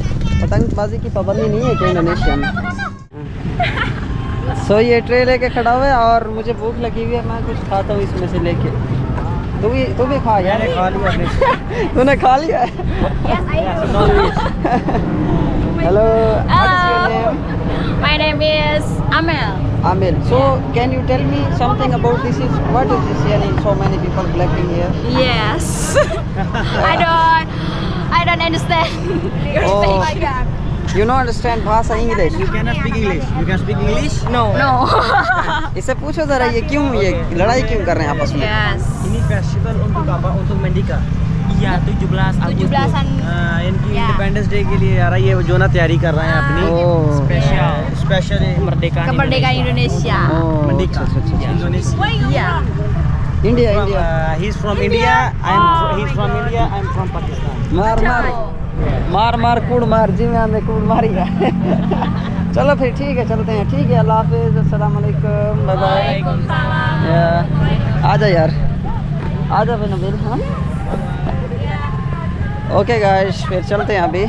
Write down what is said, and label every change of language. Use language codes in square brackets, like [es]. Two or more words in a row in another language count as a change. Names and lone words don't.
[hi] पतंगबाजी की पाबंदी नहीं है क्या इंडोनेशिया में? सो ये ट्रे लेके खड़ा हुआ है और मुझे भूख लगी हुई है। मैं कुछ खाता हूँ इसमें से लेके। तू भी खा यार। खा लिया तूने खा लिया? [en] हेलो My name is Amel. Amel. So can you tell me something about this? Is what is this here? So many people collecting here. Yes. I don't understand. You're Oh. saying like that. You don't understand भाषा English? You cannot speak English. You can speak English? No. [hi] इससे पूछो जरा ये क्यों ये लड़ाई क्यों कर रहे हैं आपस में? [en] Yes. [id] Ini festival untuk apa? Untuk Merdeka. Iya 17 Agustus। 17-an. [hi] इनकी [id] Ya. [en] Independence Day [hi] के लिए यार ये जो ना तैयारी कर रहे हैं अपनी [en] Oh. [hi] स्पेशल मर्देका [id] Kemerdekaan Indonesia. [en] Oh, [id] Merdeka [hi] अच्छा, अच्छा, अच्छा। [en] Indonesia। Yeah. India From, India he's from India, he's from India, I'm from Pakistan। [hi] मार मार कूड़ मार जी में हमें कूड़ मारी है। चलो फिर ठीक है चलते हैं। ठीक है अल्लाह हाफिज़ [ar] السلام عليكم [en] bye bye. [hi] आ जा यार आ जा भाई नबील। हाँ [en] okay guys [hi] फिर चलते हैं अभी।